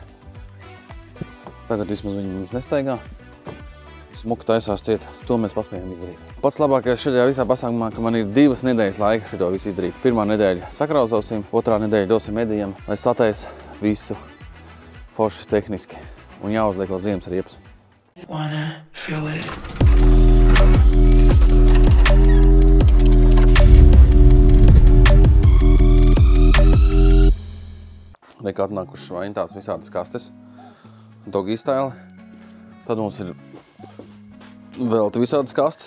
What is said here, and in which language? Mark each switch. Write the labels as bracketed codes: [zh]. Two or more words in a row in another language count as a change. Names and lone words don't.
[lv] Tagad vismaz viņi mums nestaigā. Smuka taisās ciet. To mēs paspējām izdarīt. Pats labākais šajā visā pasākumā, ka man ir 2 nedēļas laika šito visu izdarīt. Pirmā nedēļa sakrauzosim, otrā nedēļa dosim medijam, lai satais visu forši tehniski. Un jāuzliek vēl ziemas riepas. [en] Wanna feel it. [lv] Reik atnākušas vaintās visādas kastes. [en] Doggy style. [lv] Tad mums ir vēl visādas kastes.